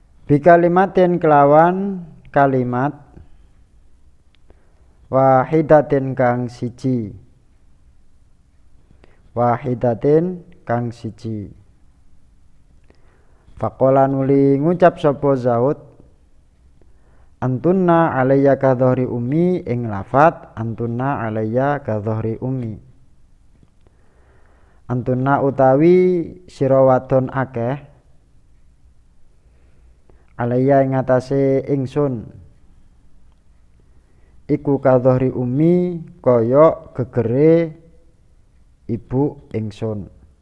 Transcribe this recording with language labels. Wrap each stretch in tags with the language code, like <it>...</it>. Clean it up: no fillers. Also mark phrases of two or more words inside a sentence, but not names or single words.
<jv>Bikalimatin kelawan kalimat wahidatin kang siji. Wahidatin kang siji. Faqala nuli ngucap sapa Zaud,</jv> <ar>antunna alayya ka dhahri ummi,</ar> <jv>ing lafat</jv> <ar>antunna alayya ka dhahri ummi.</ar> <jv>Antunna utawi sira wadon akeh alayya ing atase ingsun iku</jv> <ar>ka dhahri ummi</ar> <jv>kaya gegere ibu ingsun.</jv>